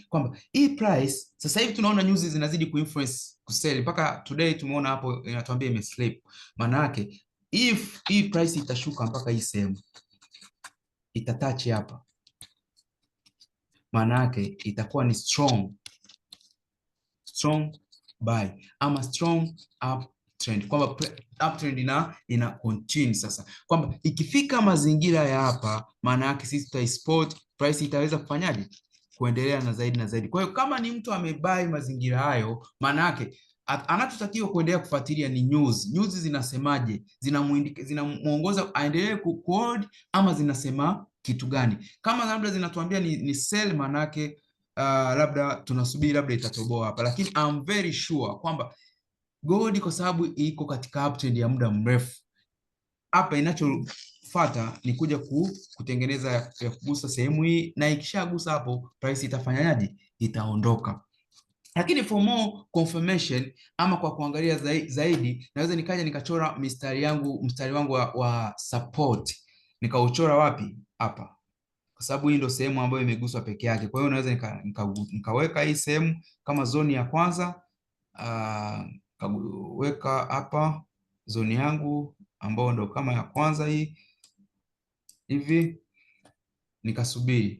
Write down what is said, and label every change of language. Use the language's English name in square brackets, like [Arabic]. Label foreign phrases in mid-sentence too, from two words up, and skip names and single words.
[Swahili] Kwamba hii price sasa hivi tunaona news zinazidi kuinfluence kusell, mpaka today tumeona hapo inatuambia imeslip. Maana yake if hii price itashuka mpaka hii sehemu itatouch hapa, maana yake itakuwa ni [English] strong buy [Swahili] ama [English] strong uptrend, [Swahili] kwamba uptrend ina continue. Sasa kwamba ikifika mazingira ya hapa, maana yake sisi tutaispot price itaweza kufanyaje? Kuendelea na zaidi na zaidi. Kwa hiyo kama ni mtu amebuy mazingira hayo, maana yake anachotakiwa kuendelea kufuatilia ni news. News zinasemaje? Zinamuongoza aendelee kuhold ama zinasema kitu gani? Kama labda zinatuambia ni sell, maana yake labda tunasubiri labda itatoboa hapa, lakini [English] I'm very sure [Swahili] kwamba gold kwa sababu iko katika uptrend ya muda mrefu, hapa inachofuata ni kuja kutengeneza ya kugusa sehemu hii, na ikishagusa hapo price itafanyaje? Itaondoka. Lakini [English] for more confirmation [Swahili] ama kwa kuangalia zaidi, naweza nikaja nikachora mstari wangu wa support, nikauchora wapi? Hapa, kwa sababu hii ndio sehemu ambayo imeguswa peke yake. Kwa hiyo naweza nikaweka hii sehemu kama zoni ya kwanza, kaweka hapa zoni yangu ambayo ndio kama ya kwanza hii hivi, nikasubiri.